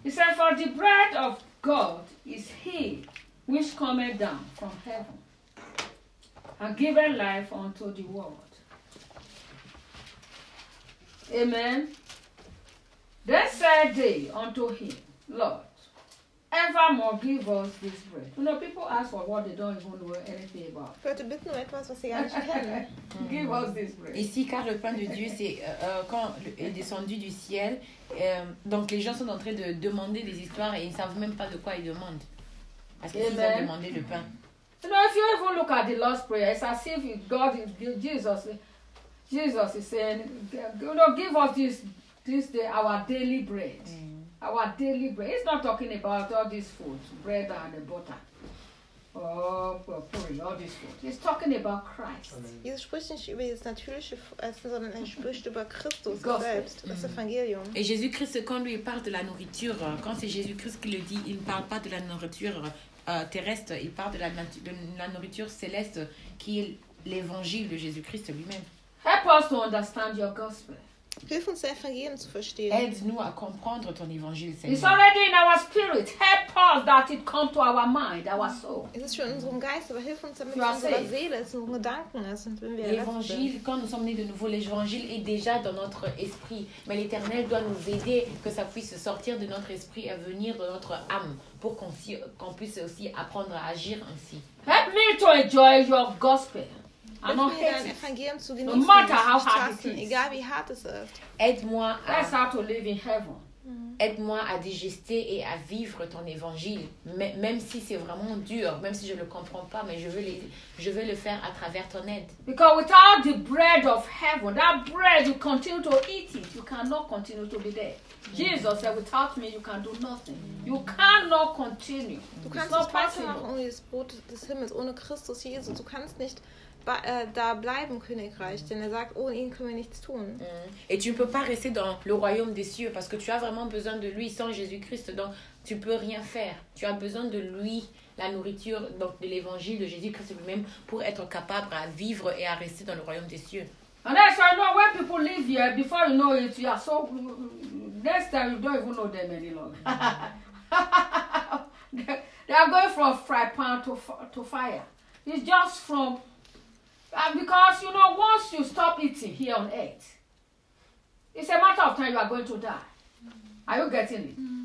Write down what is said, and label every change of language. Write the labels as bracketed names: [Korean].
[English] He said, for the bread of God is he which cometh down from heaven and giveth life unto the world. Amen. Then said they unto him, Lord, evermore give us this bread. You know, people ask for what they don't even know anything about. Give us this bread. [French] Ici, car le pain de Dieu, c'est quand il est descendu du ciel. Donc, les gens sont en train de demander des histoires et ils ne savent même pas de quoi ils demandent. Parce qu'ils ont demandé le pain. [English] You know, if you even look at the Lord's Prayer, it's as if God, Jesus is saying, you know, give us this bread. This day, our daily bread. Mm. Our daily bread. He's not talking about all this food, bread and butter. All this food. He's talking about Christ. [German] Jesus spricht nicht über das natürliche Essen, sondern er spricht über Christus selbst, das Evangelium. [French] Et Jésus-Christ, quand lui parle de la nourriture, quand c'est Jésus-Christ qui le dit, il ne parle pas de la nourriture terrestre, il parle de la nourriture céleste qui est l'évangile de Jésus-Christ lui-même. [English] Help us to understand your gospel. [German] Hilf uns, dein Evangelium zu verstehen. [French] Aide-nous à comprendre ton évangile, Seigneur. [English] It's already in our spirit. Help us that it come to our mind, our soul. [German] Es ist schon in unserem Geist, aber hilf uns, damit es in unserer Seele ist, in unseren Gedanken ist. Und wenn wir [French] l'évangile, quand nous sommes nés de nouveau, l'évangile est déjà dans notre esprit. Mais l'Éternel doit nous aider que ça puisse sortir de notre esprit et venir de notre âme pour qu'on puisse aussi apprendre à agir ainsi. [English] Help me to enjoy your gospel. No matter how hard it is. [German] Egal wie hard es ist. [French] Aide-moi [English] how to live in heaven. [French] Aide-moi à digérer et à vivre ton évangile, même si c'est vraiment dur, même si je le comprends pas, mais je veux le faire à travers ton aide. [English] Because without the bread of heaven, that bread you continue to eat it, you cannot continue to be there. Jesus said, without me, you can do nothing. You cannot continue. [German] Du kannst nicht weitermachen ohne das Brot des Himmels, ohne Christus Jesus. Du kannst nicht da bleiben, Königreich, denn er sagt, ohne ihn können wir nichts tun. [French] Et tu ne peux pas rester dans le royaume des cieux, parce que tu as vraiment besoin de lui sans Jésus-Christ, donc tu ne peux rien faire. Tu as besoin de lui, la nourriture, donc de l'évangile de Jésus-Christ lui-même, pour être capable à vivre et à rester dans le royaume des cieux. [English] And then, so I know when people live here, before you know it, you are so... Next time, you don't even know them any longer. They are going from fry pan to fire. It's just from... Because, you know, once you stop eating here on earth, it's a matter of time you are going to die. Are you getting it? Mm-hmm.